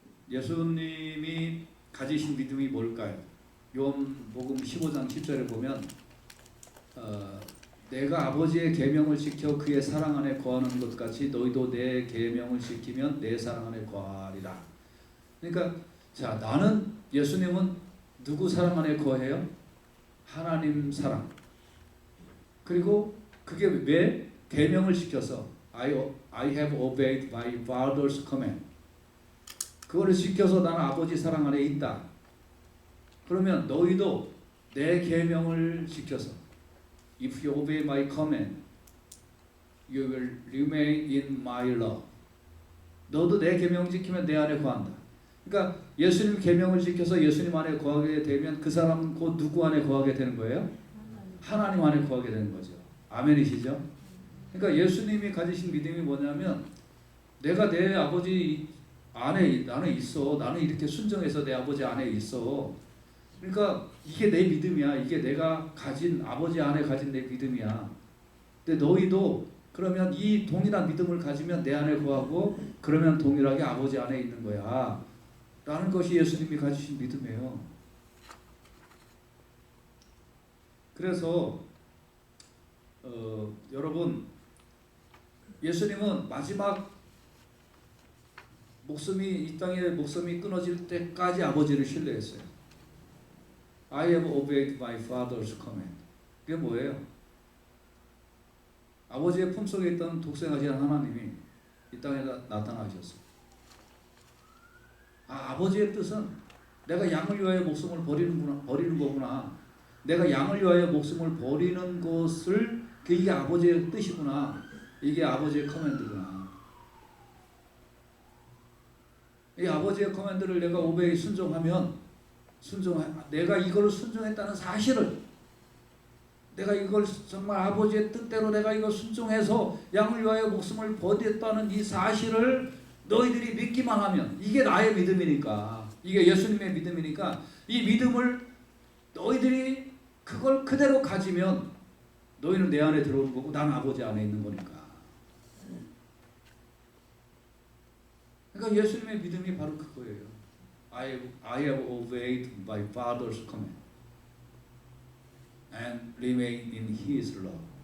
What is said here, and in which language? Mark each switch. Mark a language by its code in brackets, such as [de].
[ko] 예수님이 가지신 믿음이 뭘까요? 요한복음 15장 10절에 보면 내가 아버지의 계명을 지켜 그의 사랑 안에 거하는 것 같이 너희도 내 계명을 지키면 내 사랑 안에 거하리라. 그러니까 자, 나는 예수님은 누구 사랑 안에 거해요? 하나님 사랑. 그리고 그게 왜? 계명을 지켜서 [en] I have obeyed my father's command. [ko] 그거를 지켜서 나는 아버지 사랑 안에 있다. 그러면 너희도 내 계명을 지켜서 [en] If you obey my command, you will remain in my love. [ko] 너도 내 계명 지키면 내 안에 거한다. 그러니까 예수님 계명을 지켜서 예수님 안에 거하게 되면 그 사람은 곧 누구 안에 거하게 되는 거예요? 하나님 안에 거하게 되는 거죠. 아멘이시죠? 그러니까 예수님이 가지신 믿음이 뭐냐면 내가 내 아버지 안에 나는 있어. 나는 이렇게 순종해서 내 아버지 안에 있어. 그러니까 이게 내 믿음이야. 이게 내가 가진 아버지 안에 가진 내 믿음이야. 근데 너희도 그러면 이 동일한 믿음을 가지면 내 안에 거하고 그러면 동일하게 아버지 안에 있는 거야. 라는 것이 예수님이 가지신 믿음이에요. 그래서 여러분 예수님은 마지막 이 땅에 목숨이 끊어질 때까지 아버지를 신뢰했어요. [en] I have obeyed my father's command. [ko] 그게 뭐예요? 아버지의 품속에 있던 독생하신 하나님이 이 땅에 나타나셨어요. 아버지의 뜻은 내가 양을 위하여 목숨을 버리는 거구나. 내가 양을 위하여 목숨을 버리는 것을 이게 아버지의 뜻이구나. 이게 아버지의 커맨드구나. 이 아버지의 커맨드를 내가 오베이 순종하면 내가 이걸 순종했다는 사실을 내가 이걸 정말 아버지의 뜻대로 내가 이걸 순종해서 양을 위하여 목숨을 버렸다는 이 사실을 너희들이 믿기만 하면 이게 나의 믿음이니까 이게 예수님의 믿음이니까 이 믿음을 너희들이 그걸 그대로 가지면 너희는 내 안에 들어오는 거고 나는 아버지 안에 있는 거니까. 그러니까 예수님의 믿음이 바로 그거예요. [en] I have obeyed my father's command and remain in his love.